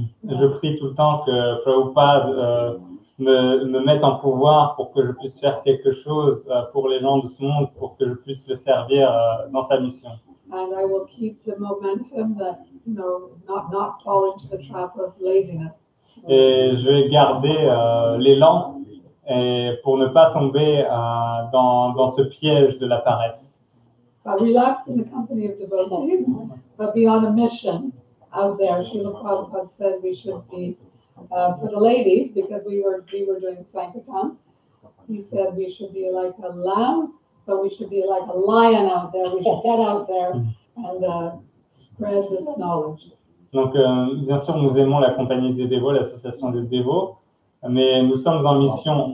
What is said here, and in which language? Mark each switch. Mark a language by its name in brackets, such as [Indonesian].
[French] je prie tout le temps que Prabhupada me mette en pouvoir pour que je puisse faire quelque chose pour les gens de ce monde, pour que je puisse le servir dans sa mission. [English] And I will keep the momentum that, not fall into the trap of laziness. [French] Et je vais garder l'élan pour ne pas tomber dans ce piège de la paresse. [English] Relax in the company of devotees, but be on a mission out there. Srila Prabhupada said we should be, for the ladies, because we were doing Sankirtan, he said we should be like a lamb, but we should be like a lion out there. We should get out there and spread this knowledge. [French] Donc, bien sûr, nous aimons la compagnie des dévots, l'association des dévots, mais nous sommes en mission.